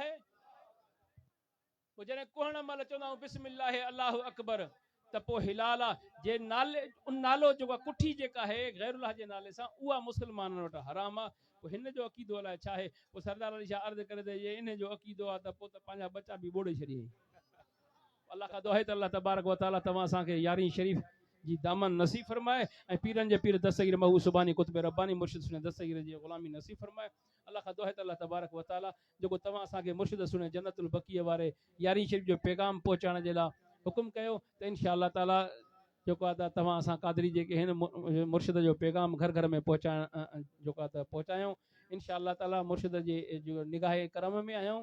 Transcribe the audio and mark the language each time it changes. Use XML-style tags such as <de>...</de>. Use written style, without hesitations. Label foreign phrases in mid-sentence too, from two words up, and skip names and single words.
<sd>पोइ जॾहिं कोहण महिल चवंदा आहियूं</sd> <ar>بسم الله الله أكبر,</ar> <sd>त पोइ हिलाल आहे। जे नाले नालो जेको कुठी जेका आहे गैरुल्लाह जे नाले सां, उहा मुस्लमाननि वटि हराम आहे। पोइ हिन जो अक़ीदो अलाए छा आहे? पोइ सरदार अली शाह अर्ज़ करे त ये इन जो अक़ीदो आहे त पोइ त पंहिंजा बच्चा बि ॿोड़े छॾियईं। अल्लाह खां दुआ आहे त</sd> <ar>الله تبارك وتعالى</ar> <sd>तव्हां असांखे यारी शरीफ़ जी दामन नसीब फरमाए, ऐं पीरनि जे पीर दस्तगीर महबूब सुबानी कुतुब रब्बानी मुर्शिद सुने दस्तगीर जी ग़ुलामी नसीब फरमाए। अल्लाह खां दुआ आहे त</sd> <ar>الله تبارك وتعالى</ar> <sd>जेको तव्हां असांखे मुर्शिद सुने जन्नतुल बक़ीअ वारे यारी शरीफ़ जो पैगाम पहुचाइण जे लाइ हुकुम कयो, त</sd> <ar>إن شاء الله تعالى</ar> <sd>जेको आहे त तव्हां असां क़ादरी जेके हिन मुर्शिद जो पैगाम घर घर में पहुचाइण जेको आहे त पहुचायूं।</sd> <ar>إن شاء الله تعالى</ar> <sd>मुर्शिद जे निगाहे करम में आहियूं।</sd>